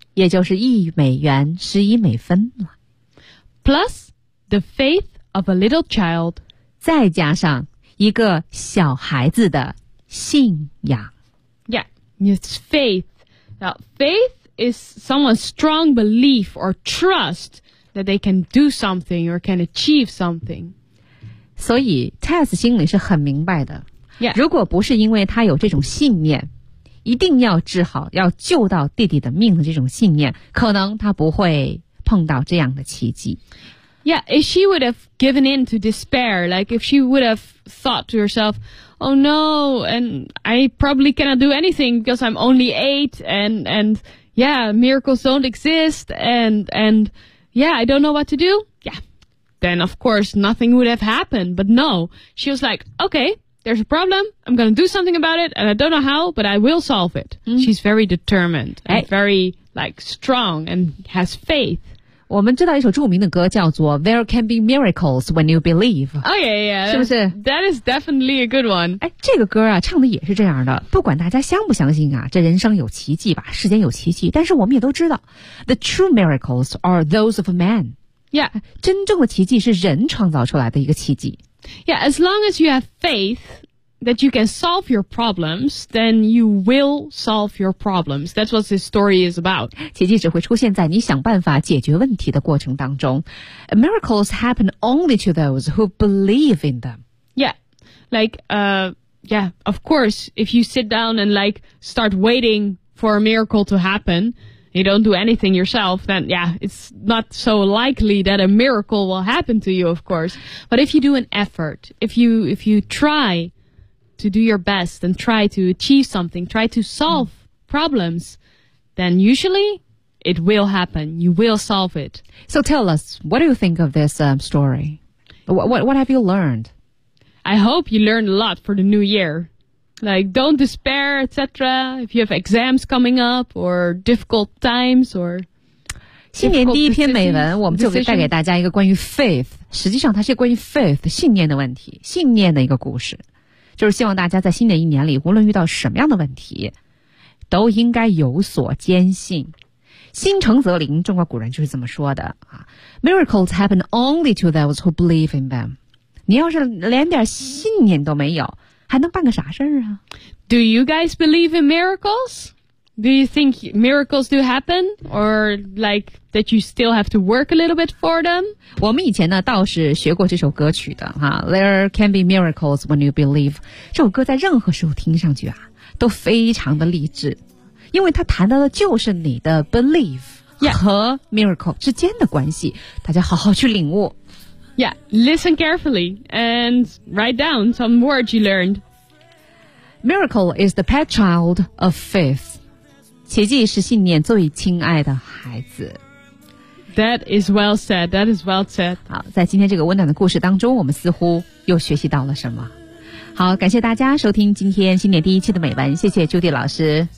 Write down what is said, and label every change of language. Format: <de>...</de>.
<zh>也就是一美元十一美分了。</zh> <en>Plus the faith of a little child.</en> <zh>再加上一个小孩子的信仰。</zh> <en>Yeah, it's faith. Now, faith is someone's strong belief or trust that they can do something or can achieve something.</en> <zh>所以 Tess 心里是很明白的。</zh> <en>Yeah.</en> <zh>如果不是因为他有这种信念，一定要治好，要救到弟弟的命的这种信念，可能他不会碰到这样的奇迹。</zh> <en>Yeah, if she would have given in to despair, like if she would have thought to herself, oh no, and I probably cannot do anything because I'm only eight, and yeah, miracles don't exist, and yeah, I don't know what to do. Yeah, then of course nothing would have happened. But no, she was like, okay. There's a problem. I'm going to do something about it. And I don't know how, but I will solve it.、Mm-hmm. She's very determined and very, like, strong and has faith.</en> <zh>我们知道一首著名的歌叫做</zh> <en>There Can Be Miracles When You Believe. Oh, yeah, yeah.</en> <zh>是不是</zh> <en>That is definitely a good one.</en> <zh>这个歌啊唱的也是这样的。不管大家相不相信啊这人生有奇迹吧世间有奇迹。但是我们也都知道</zh> <en>The true miracles are those of a man. Yeah.</en> <zh>真正的奇迹是人创造出来的一个奇迹。</zh> <en>Yeah, as long as you have faith that you can solve your problems, then you will solve your problems. That's what this story is about.</en> <zh>奇迹只会出现在你想办法解决问题的过程当中。</zh> <en>Miracles happen only to those who believe in them. Yeah, like, yeah, of course, if you sit down and, like, start waiting for a miracle to happen... You don't do anything yourself, then yeah, it's not so likely that a miracle will happen to you, of course. But if you do an effort, if you try to do your best and try to achieve something, try to solve problems, then usually it will happen. You will solve it. So tell us, what do you think of this story? What have you learned? I hope you learned a lot for the new year. Like, don't despair, etc. If you have exams coming up, or difficult times, or...</en> <zh>新年第一篇美文，我们就给带给大家一个关于 faith。实际上它是关于 faith, 信念的问题，信念的一个故事。就是希望大家在新的一年里，无论遇到什么样的问题，都应该有所坚信。心诚则灵，中国古人就是这么说的。</zh> <en>Miracles happen only to those who believe in them.</en> <zh>你要是连点信念都没有，还能办个啥事儿啊</zh> <en>？Do you guys believe in miracles? Do you think miracles do happen, or like that you still have to work a little bit for them?</en> <zh>我们以前呢倒是学过这首歌曲的哈。</zh> <en>There can be miracles when you believe.</en> <zh>这首歌在任何时候听上去啊，都非常的励志，因为它谈到的就是你的 belief、</zh> <en>yeah.</en> <zh>和 miracle 之间的关系。大家好好去领悟。</zh> <en>Yeah, listen carefully and write down some words you learned. Miracle is the pet child of faith.</en> <zh>奇迹是信念最亲爱的孩子。</zh> <en>That is well said, that is well said.</en> <zh>好，在今天这个温暖的故事当中，我们似乎又学习到了什么。好，感谢大家收听今天新年第一期的美文，谢谢 Judy 老师。</zh>